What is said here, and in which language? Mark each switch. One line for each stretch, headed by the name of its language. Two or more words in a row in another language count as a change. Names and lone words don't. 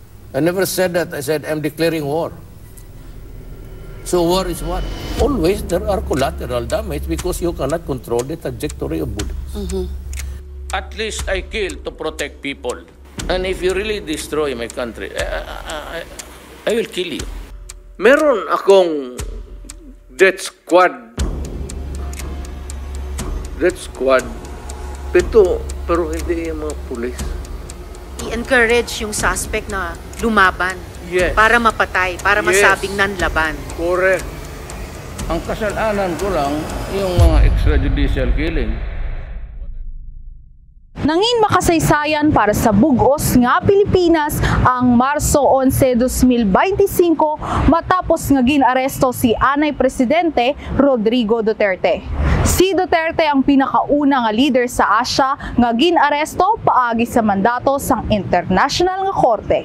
English: I never said that. I said I'm declaring war. So war is what? Always there are collateral damage because you cannot control the trajectory of bullets. At least I kill to protect people. And if you really destroy my country, I will kill you.
Filipino: Meron akong death squad. Pero hindi yung mga pulis. I-encourage yung suspect na lumaban. Yes. Para mapatay, para masabing nanlaban. Correct. Ang kasalanan ko lang, yung mga
English: extrajudicial killing.
Hiligaynon: Nangin makasaysayan para sa bugos nga Pilipinas ang Marso 11, 2025 matapos nga ginaresto si Anay Presidente Rodrigo Duterte. Si Duterte ang pinakauna nga leader sa Asia nga ginaresto paagi sa mandato sang international nga korte.